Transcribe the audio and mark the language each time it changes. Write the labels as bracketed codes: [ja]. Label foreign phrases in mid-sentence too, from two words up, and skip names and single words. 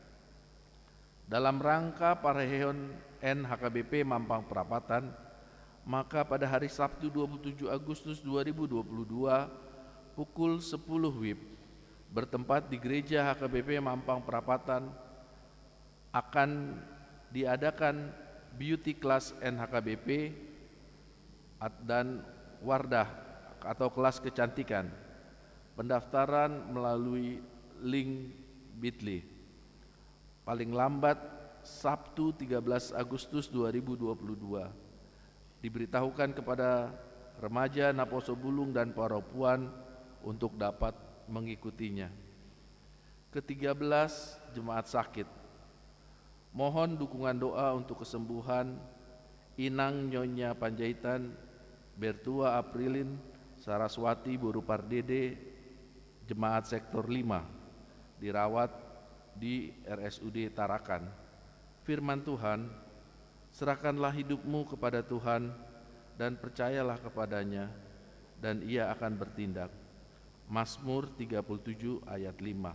[id] Dalam rangka Pareheon NHKBP Mampang Perapatan, maka pada hari Sabtu 27 Agustus 2022 pukul 10 WIB bertempat di Gereja HKBP Mampang Perapatan akan diadakan [en] beauty class [id] NHKBP dan Wardah atau kelas kecantikan. Pendaftaran melalui link bit.ly. Paling lambat Sabtu 13 Agustus 2022. Diberitahukan kepada remaja, [bbc] naposo bulung, [id] dan perempuan untuk dapat mengikutinya. Ke-13, jemaat sakit. Mohon dukungan doa untuk kesembuhan Inang Nyonya Panjaitan, Bertua Aprilin, Saraswati Buru Pardede, jemaat sektor 5, dirawat di RSUD Tarakan. Firman Tuhan, serahkanlah hidupmu kepada Tuhan dan percayalah kepadanya, dan Ia akan bertindak. Mazmur 37 ayat 5.